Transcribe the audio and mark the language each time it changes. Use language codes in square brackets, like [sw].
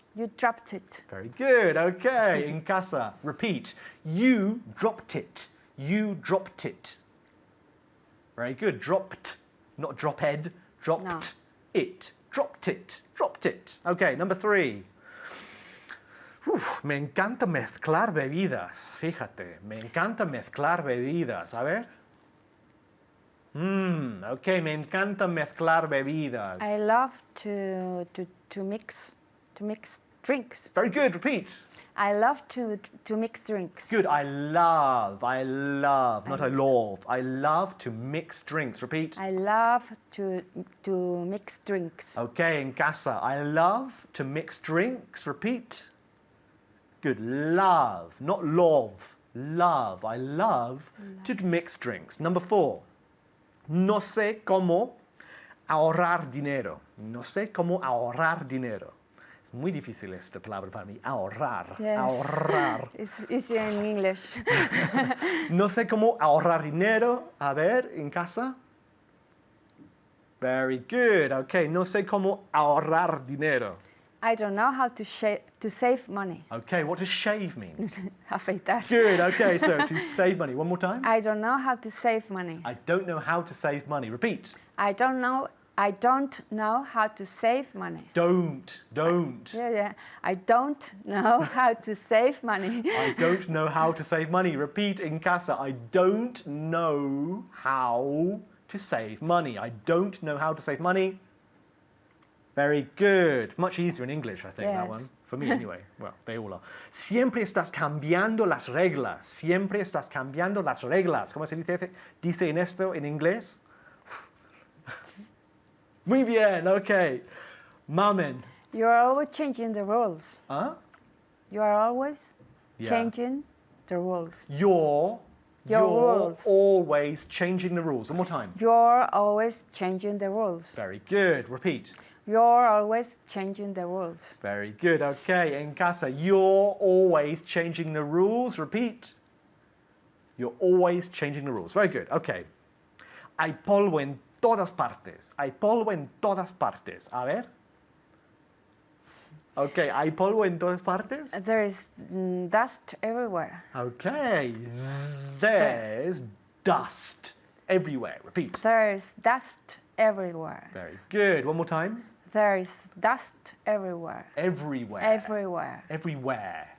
[en] You dropped it. Very good. Okay. In casa. Repeat. You dropped it. You dropped it. Very good. Dropped. Not dropped. Dropped No. it. Dropped it. Dropped it. Okay. Number 3. [es] Uf, me encanta mezclar bebidas, fíjate, me encanta mezclar bebidas. A ver. Ok, me encanta mezclar bebidas. [en] I love to mix drinks. Very good, repeat. I love to mix drinks. Good, I love, not I love. I love to mix drinks. Repeat. I love to mix drinks. Okay, [es] en casa. [en] I love to mix drinks. Repeat. Good, love, not love. Love. I love to mix drinks. Number 4. [es] No sé cómo ahorrar dinero. No sé cómo ahorrar dinero. Es muy difícil esta palabra para mí. Ahorrar. [en] Yes. [es] Ahorrar. [en] It's easier in English. [es] No sé cómo ahorrar dinero. A ver, en casa. [en] Very good. [es] Okay, no sé cómo ahorrar dinero. [en] I don't know how to save money. Okay, what does shave mean? [es] Afeitar. [en] Good, okay, so to save money. One more time. I don't know how to save money. I don't know how to save money. Repeat. I don't know how to save money. Don't. Yeah. I don't know how to save money. I don't know how to save money. Repeat in casa. I don't know how to save money. I don't know how to save money. Very good. Much easier in English, I think, that Yes. one. For me, anyway. Well, they all are. [es] Siempre estás cambiando las reglas. Siempre estás cambiando las reglas. ¿Cómo se dice en esto en inglés? Muy bien, okay. Mamen. [en] You're always changing the rules. Huh? You are always Yeah. changing the rules. You're rules. always changing the rules. One more time. You're always changing the rules. Very good. Repeat. You're always changing the rules. Very good. Okay. [es] En casa, [en] you're always changing the rules. Repeat. You're always changing the rules. Very good. Okay. [es] Hay polvo en todas partes. Hay polvo en todas partes. A ver. Okay. Hay polvo en todas partes. [en] There is dust everywhere. Okay. There's dust everywhere. Repeat. There is dust everywhere. Very good. One more time. There is dust everywhere. Everywhere. Everywhere. Everywhere.